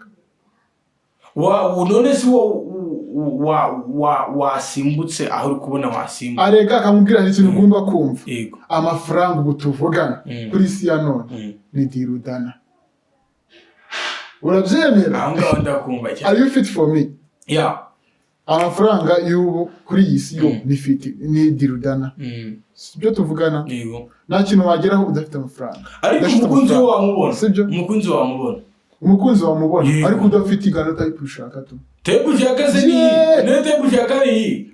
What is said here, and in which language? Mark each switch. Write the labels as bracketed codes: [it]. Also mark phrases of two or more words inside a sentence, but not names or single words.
[rw] None si wasimbutse aho uri kubona wasimbutse areka akamubwira ikintu ugomba kumva amafaranga ubu tuvugana kuri isi ya none ni dirudana urabyemera aho ngaho ndakumva cyane. [en] Are you fit for me? Yeah. [rw] Amafaranga y'ubu kuri iyi si yo ni dirudana sibyo tuvugana nta kintu wageraho udafite amafaranga ariko umukunzi wamubona ariko udafite igana type ushaka tu type ushaka se ni type ushaka iyi